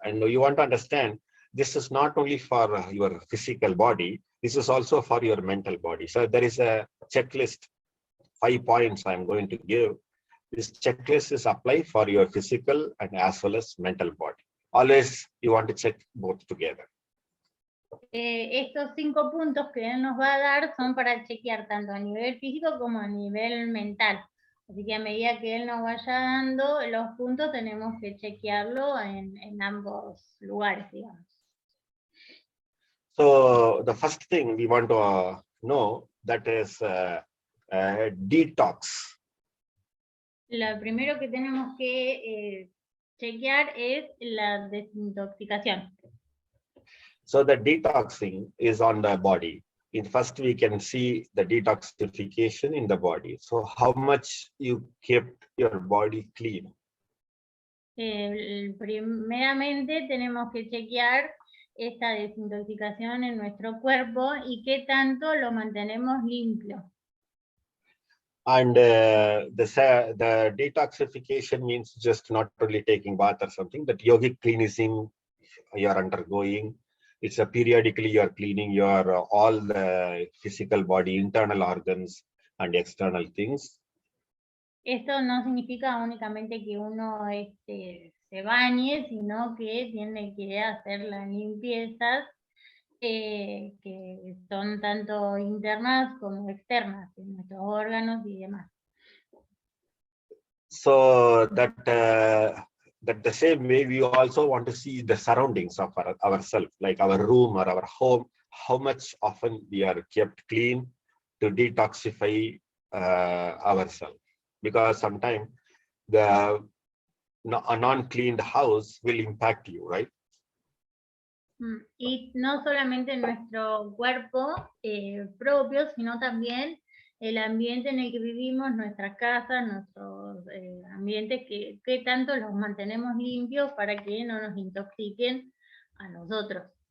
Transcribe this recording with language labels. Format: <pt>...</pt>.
<en>And you want to understand, this is not only for your physical body, this is also for your mental body. So there is a checklist, 5 points I'm going to give. This checklist is applied for your physical and as well as mental body. Always you want to check both together.</en> <es>Estos 5 puntos que él nos va a dar son para chequear tanto a nivel físico como a nivel mental. Así que a medida que él nos vaya dando los puntos, tenemos que chequearlo en ambos lugares, digamos.</es> <en>So the first thing we want to know, that is detox.</en> <es>Lo primero que tenemos que chequear es la desintoxicación.</es> <en>So the detoxing is on the body. First we can see the detoxification in the body. So how much you kept your body clean?</en> <es>Primeramente tenemos que chequear esta desintoxicación en nuestro cuerpo y qué tanto lo mantenemos limpio.</es> <en>And the detoxification means just not only taking bath or something, that yogic cleansing you are undergoing. It's a periodically you are cleaning your all the physical body, internal organs and external things.</en> <es>Esto no significa únicamente que uno se bañe, sino que tiene que hacer las limpiezas que son tanto internas como externas, en nuestros órganos y demás.</es> <en>So that the same way we also want to see the surroundings of ourselves, like our room or our home, how much often we are kept clean to detoxify ourselves. Because sometimes a non-cleaned house will impact you, right?</en> <es>Y no solamente nuestro cuerpo propio, sino también el ambiente en el que vivimos, nuestras casas, nuestros ambientes, que tanto los mantenemos limpios para que no nos intoxiquen a nosotros.</es>